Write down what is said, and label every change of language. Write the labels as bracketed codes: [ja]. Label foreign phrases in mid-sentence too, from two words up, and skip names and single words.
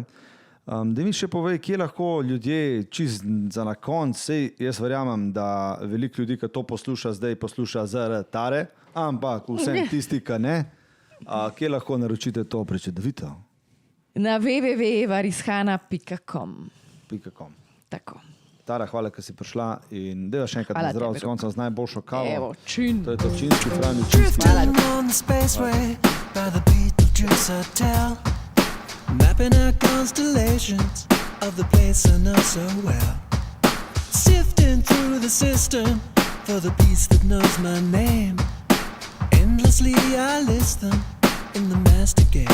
[sl] Da mi še povej, kje lahko ljudje, čist za na konc, sej jaz verjamem, da veliko ljudi, ki to posluša zdaj, posluša zaradi tare, ampak vsem tisti, ki ne, kje lahko naročite to prečudovito? Na www.varishana.com. Tako. Tara, hvala, ker si prišla in deva še enkrat Hvala zdrav tebi, s koncem z najboljšo kavo. Evo, čin. To je to činski, pravi činski. Hvala. [en] On the spaceway by the Beetlejuice Hotel, mapping out constellations of the place I know so well, sifting through the system for the piece that knows my name. Endlessly I list them in the master game.